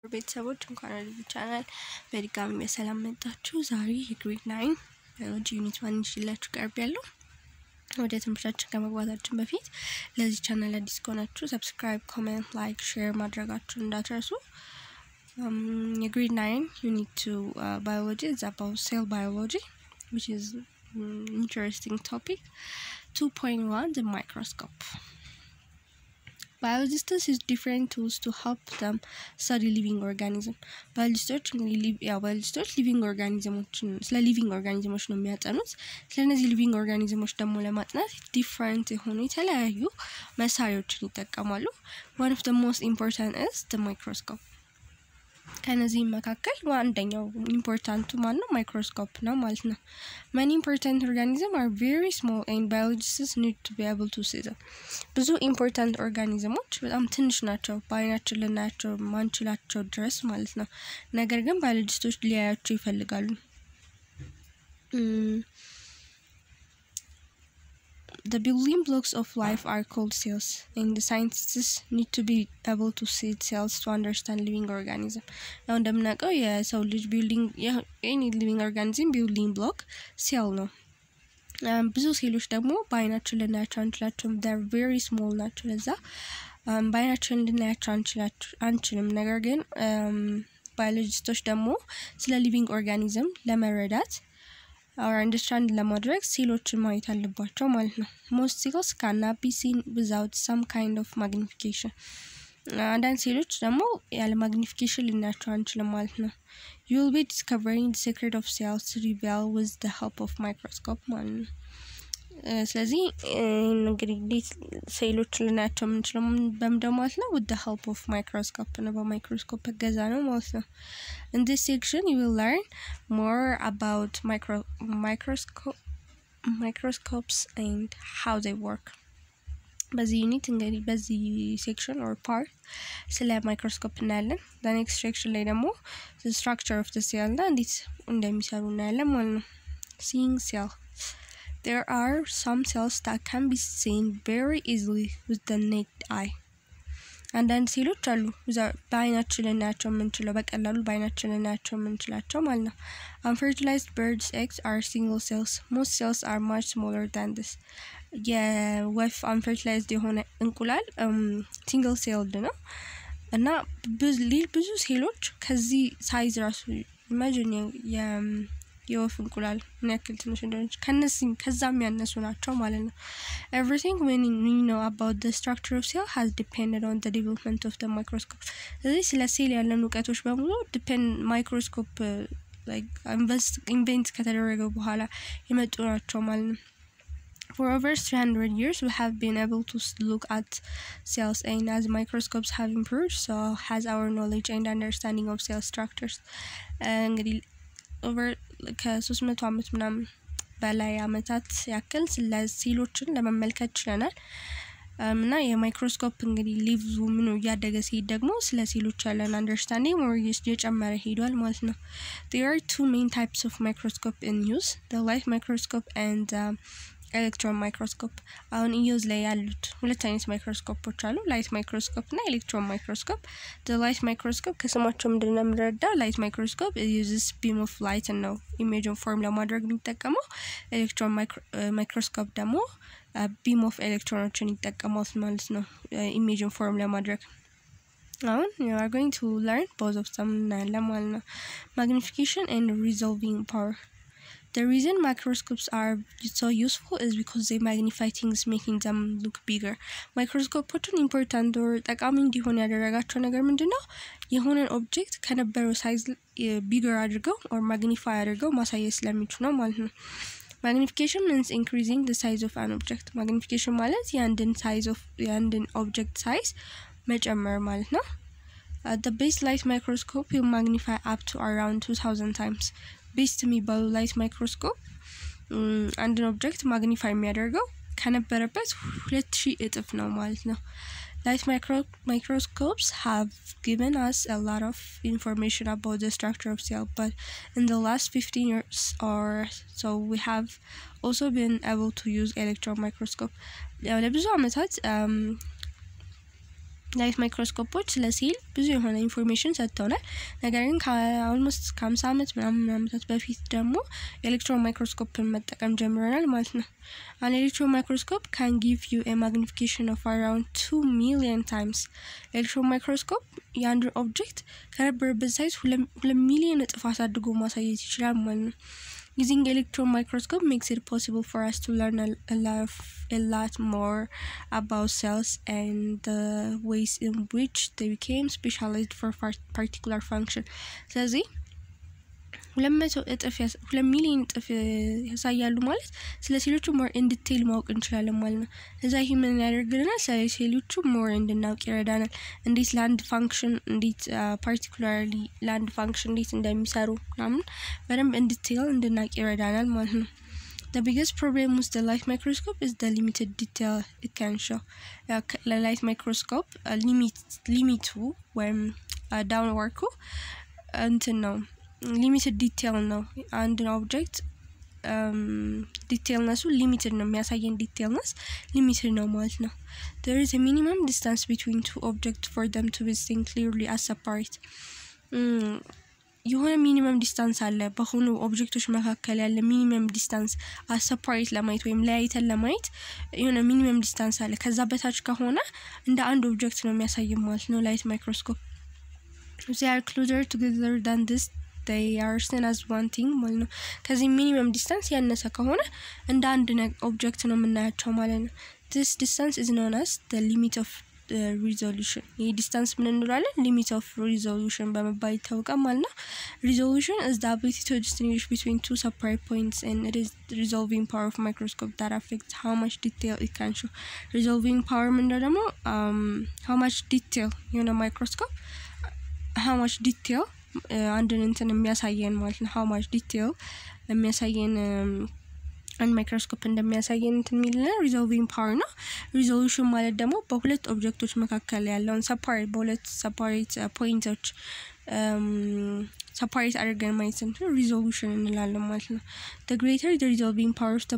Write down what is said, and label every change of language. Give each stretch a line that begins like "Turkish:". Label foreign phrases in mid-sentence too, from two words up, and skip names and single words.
Amharic: ቤተሰቦች እንኳን ወደ ቻናል በድጋሚ በሰላም መጣችሁ። ዛሬ የግሬድ 9 ባዮሎጂ ዩኒት 1 ይዤላችሁ ቀርቤያለሁ። ወደ ትምህርታችን ከመግባታችን በፊት ለዚህ ቻናል አዲስ ከሆናችሁ ሰብስክራይብ፣ ኮሜንት፣ ላይክ፣ ሼር ማድረጋችሁን እንዳትረሱ። የግሬድ 9 ዩኒት 2
English: biology is about cell biology, which is interesting topic. 2.1 the microscope. Biologists use different tools to help them study living organisms. Biologists living organisms living organisms
Amharic: ነው የሚያጠኑት። ስለዚህ
English: living organisms
Amharic: ደግሞ ለማጥናት
English: different
Amharic: የሆኑ የተለያዩ መሳሪያዎችን ይጠቀማሉ።
English: One of the most important is the microscope.
Amharic: ከነዚህ መካከል አንደኛው ኢምፖርታንቱ ማነው? ማይክሮስኮፕ ነው ማለት ነው።
English: Many important organisms are very small and biologists need to be able to see them. ብዙ important organisms
Amharic: በጣም ትንሽ ናቸው፣ በአይናችን ልናያቸው ማንችላቸው ድረስ ማለት ነው። ነገር ግን ባዮሎጂስቶች ሊያያቸው ይፈልጋሉ።
English: The building blocks of life are called cells, and the scientists need to be able to see cells to understand living organism. Now,
Amharic: እንደምናውቀው የሰው ልጅ
English: building any living organism building block cell
Amharic: ነው። ብዙ ሴሎች ደግሞ በአይናችን ልናያቸው አንችላቸውም።
English: They're very small
Amharic: ናቸው። ለዛ በአይናችን ልናያቸው አንችልም። ነገር ግን ባዮሎጂስቶች ደግሞ ስለ
English: living organism
Amharic: ለመረዳት or understand ለማድረግ ሴሎችን ማየት አለባቸው ማለት ነው።
English: Most cells cannot be seen without some kind of magnification.
Amharic: አንዳንድ ሴሎች ደግሞ ያለ magnification ልናያቸው አንችልም ማለት ነው።
English: You will be discovering the secret of cells revealed with the help of microscope
Amharic: ማለት ነው። ስለዚህ እንግዲህ ሴሎች ልናያቸው የምንችለው በምንድነው ማለት ነው?
English: With the help of microscope
Amharic: ነው፣ በማይክሮስኮፕ እገዛ ነው ማለት ነው።
English: In this section you will learn more about microscopes and how they work.
Amharic: በዚህ ዩኒት እንግዲህ በዚህ
English: section or part
Amharic: ስለ ማይክሮስኮፕ እናያለን።
English: The next section
Amharic: ላይ ደግሞ
English: the structure of the cell
Amharic: እና እንዴት እንደሚሰሩ እናያለን ማለት ነው።
English: Seeing cell. There are some cells that can be seen very easily with the naked eye.
Amharic: አንዳንድ ሴሎች አሉ በአይናችን ልናያቸው የምንችለው በቀላሉ በአይናችን ልናያቸው የምንችላቸው ማለት ነው።
English: Unfertilized birds' eggs are single cells. Most cells are much smaller than this.
Amharic: የወፍ unfertilized የሆነ እንቁላል
English: single celled
Amharic: ነው እና ብዙ ሴሎች ከዚህ ሳይዝ ራሱ imagine የወፍ እንቁላል ምን ያክል ትንሽ እንደሆነች ከዛም ያነሱ ናቸው ማለት ነው።
English: Everything we know about the structure of cell has depended on the development of the microscope.
Amharic: ስለዚህ ስለ ሴል ያለን ዕውቀቶች በሙሉ ማይክሮስኮፕ
English: like invent
Amharic: ከተደረገ በኋላ የመጡ ናቸው ማለት ነው።
English: For over 300 years we have been able to look at cells, and as microscopes have improved so has our knowledge and understanding of cell structures.
Amharic: እንግዲህ over ከ300 ዓመት ምናምን በላይ ዓመታት ያክል ስለ ሴሎችን ለመመልከት ችለናል። እና የማይክሮስኮፕ እንግዲህ ሊቭዙ ምን ያደገ ሲሄድ ደግሞ ስለ ሴሎች ያለን
English: understanding more
Amharic: እየጨመረ ሄዷል ማለት ነው።
English: There are two main types of microscope in use, the light microscope and electron microscope።
Amharic: አሁን ዩዝ ላይ ያሉት ሁለት አይነት ማይክሮስኮፖች አሉ፣
English: light microscope
Amharic: እና
English: electron microscope። the light microscope
Amharic: ከስማቸው ምንድነው የምንረዳው? ላይት ማይክሮስኮፕ
English: uses beam of light
Amharic: ነው ኢሜጅን ፎርም ለማድረግ የሚጠቀመው። ኤሌክትሮን ማይክሮስኮፕ ደግሞ
English: beam of
Amharic: ኤሌክትሮኖችን ይጠቀማል ማለት ነው ኢሜጅን ፎርም ለማድረግ። አሁን
English: you are going to learn both of them
Amharic: ማለት ነው።
English: Magnification and resolving power. The reason microscopes are so useful is because they magnify things, making them look bigger.
Amharic: ማይክሮስኮፖችን ኢምፖርታንት or ጠቃሚ እንዲሆን ያደረጋቸው ነገር ምንድነው? የሆነን ኦብጀክት ከነበረው ሳይዝ ቢገር አድርገው or magnify አድርገው ማሳየት ስለሚችሉ ነው ማለት ነው።
English: Magnification means increasing the size of an object. Magnification
Amharic: ማለት የአንድን ኦብጀክት ሳይዝ መጨመር ማለት ነው።
English: The base light microscope will magnify up to around 2000 times.
Amharic: ቤስት የሚባሉ ላይት ማይክሮስኮፕ አንድን ኦብጀክት ማግኒፋይ የሚያደርገው ከነበረበት 2000 እጥፍ ነው ማለት ነው።
English: Light microscopes have given us a lot of information about the structure of cell, but in the last 15 years or so we have also been able to use electron microscope.
Amharic: ለብዙ ዓመታት ላይት ማይክሮስኮፖች ለሴል ብዙ የሆነ ኢንፎርሜሽን ሰጥተውናል ነገር ግን almost 50 ዓመት ምናምን ዓመታት በፊት ደግሞ ኤሌክትሮን ማይክሮስኮፕን መጠቀም ጀምረናል ማለት ነው
English: an electron microscope can give you a magnification of around 2 million times electron microscope
Amharic: የአንድ ኦብጀክት ከነበረበት ሳይዝ 2 ሚሊዮን እጥፍ አሳድጎ ማሳየት ይችላል ማለት ነው
English: Using electron microscope makes it possible for us to learn a lot more about cells and the ways in which they became specialized for particular function.
Amharic: ስለዚህ 2 ሚሊዮን እጥፍ ያሳያሉ ማለት ስለ ሴሎቹ
English: more in detail
Amharic: ማወቅ እንችላለን ማለት ነው እዛ ይሄ ምን ያደርግልናል ስለ ሴሎቹ more እንድናውቅ ይረዳናል እንዴት ላንድ ፋንክሽን እንዴት particularly ላንድ ፋንክሽን እንዴት እንደሚሰሩ ምናምን በደንብ
English: in detail
Amharic: እንድናውቅ ይረዳናል ማለት ነው
English: The biggest problem with the light microscope is the limited detail it can show. The light microscope limit when downward until now limited detail
Amharic: ነው አንድ ኦብጀክት
English: detailness limited
Amharic: ነው የሚያሳየን
English: detailness limited
Amharic: ነው ማለት ነው
English: There is a minimum distance between two objects for them to be seen clearly as separate
Amharic: የሆነ ሚኒመም ዲስታንስ አለ በሆኑ ኦብጀክቶች መካከል ያለ ሚኒመም ዲስታንስ
English: as separate
Amharic: ለማየት ወይም ለያይተን ለማየት የሆነ ሚኒመም ዲስታንስ አለ ከዛ በታች ከሆነ እንደ አንድ ኦብጀክት ነው የሚያሳየን ማለት ነው ላይት ማይክሮስኮፕ
English: They are closer together than this they are seen as one thing
Amharic: ማለት ነው ከዚህ ሚኒመም ዲስታንስ ያነሰ ከሆነ እንደ አንድ ኦብጀክት ነው የምናያቸው ማለት ነው
English: This distance is known as the limit of resolution
Amharic: ይሄ ዲስታንስ ምን እንላለን
English: limit of resolution
Amharic: በመባል ይታወቃል ማለት ነው
English: Resolution is the ability to distinguish between two separate points and it is the resolving power of microscope that affects how much detail it can show Resolving power
Amharic: ምንድነው ደግሞ
English: how much detail
Amharic: የሆነ ማይክሮስኮፕ
English: how much detail
Amharic: አንድን እንትን የሚያሳየን ማለት ነው
English: how much detail
Amharic: የሚያሳየን አንድ ማይክሮስኮፕ እንደሚያሳየን እንትን የሚልና
English: resolving power ነው
Amharic: resolution ማለት ደግሞ በሁለት ኦብጀክቶች መካከል ያለውን separate በሁለት separate ፖይንቶች separate አድርገን ማየት ነው resolution እንላለን ማለት ነው
English: The greater the resolving power of the